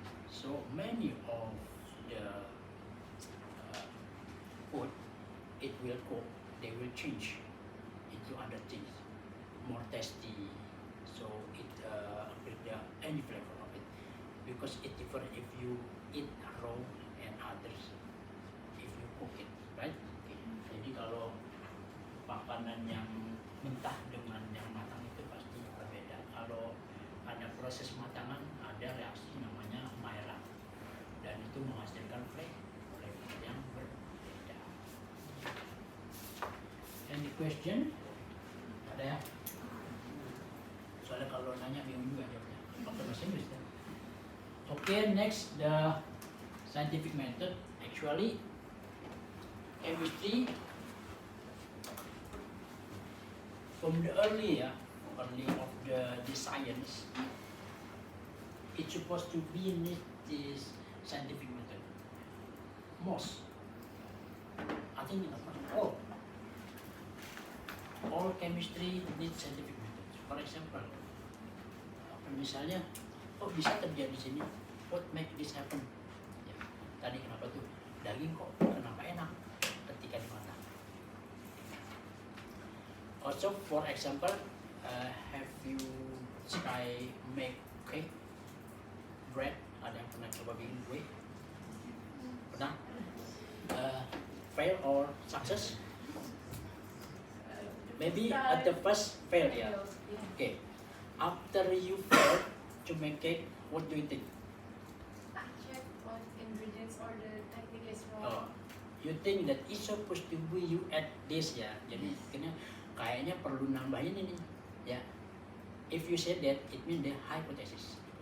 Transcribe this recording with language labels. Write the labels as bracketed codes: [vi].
[en] So many of the food it will cook, they will change into other things, more tasty. So it with any flavor of it, because it different if you eat raw and others if you cook it, right? Okay. [id] Jadi kalau makanan yang mentah dengan yang matang itu pasti berbeda. Kalau ada proses matangan, ada reaksi namanya Maillard, dan itu menghasilkan flavor yang berbeda. [en] Any question? [id] Ada ya? Soalnya kalau nanya bingung juga jawabnya. Pakai bahasa Inggris kan? [en] Okay, next the scientific method. Actually, chemistry from the early of the science, it's supposed to be need this scientific method. Most, I think all chemistry needs scientific method. For example, [id] misalnya, kok bisa terjadi di sini? [en] What make this happen? [id] Ya, tadi kenapa tuh daging kok kenapa enak ketika dimakan? [en] Also, for example, have you try make cake, bread? [id] Ada yang pernah coba bikin kue? Pernah? [en] Fail or success? Maybe at the first fail, ya. Okay. After you fail to make cake, what do you think? I check what ingredients or the technique is Oh, wrong. you think that it's supposed to be you add this ya. [id] Jadi kayaknya perlu nambahin ini ya. [en] If you say that, it means the hypothesis.